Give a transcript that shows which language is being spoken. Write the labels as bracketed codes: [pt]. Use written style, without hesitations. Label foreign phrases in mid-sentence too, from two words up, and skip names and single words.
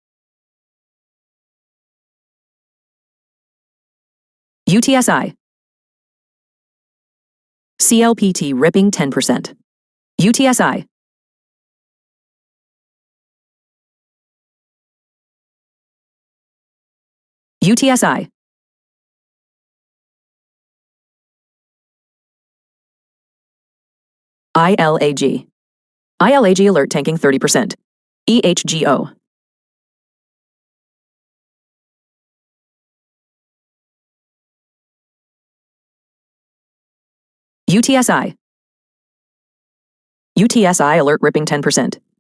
[en] UTSI. CLPT ripping 10%. UTSI. UTSI. ILAG. ILAG alert tanking 30%. EHGO. UTSI. UTSI alert ripping 10%.